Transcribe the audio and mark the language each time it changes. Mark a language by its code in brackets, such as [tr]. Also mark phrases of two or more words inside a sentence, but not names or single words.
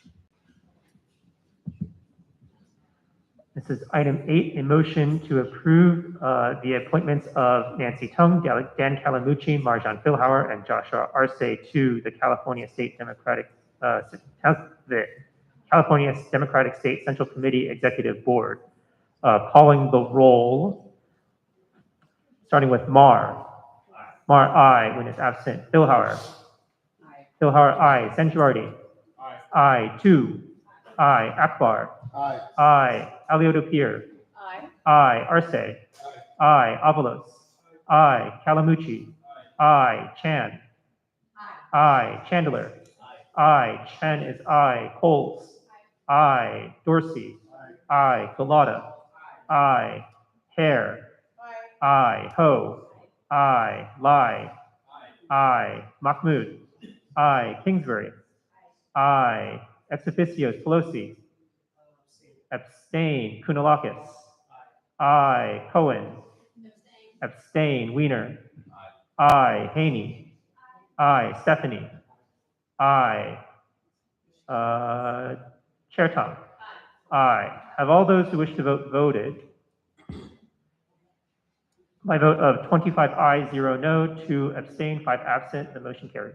[en] This is item 8, a motion to approve the appointments of Nancy Tung, Dan Calamucci, Marjan Philhauer, and Joshua Arce to the California State Democratic State Central Committee Executive Board. Calling the roll, starting with Mar. Mar, aye. When is absent. Philhauer. Aye. Philhauer, aye. Sangiardi. Aye. Aye. 2. Aye. Akbar. Aye. Aye. Alioto-Pierre. Aye. I, Arce. I, Avalos. I, Calamucci. I, Chan. I, Chandler. I, Chen is I, Coles. I, Dorsey. I, Galata. I, Hare. I, Ho. I, Lai. I, Mahmood. I, Kingsbury. I, ex officios, Pelosi. Abstain, Kunalakis. I, Cohen. Abstain, Wiener. I, Haney. I, Stephanie. I, Chair Tom. I. Have all those who wish to vote voted? By vote of 25 ayes, 0 no, 2 abstain, 5 absent, the motion carries.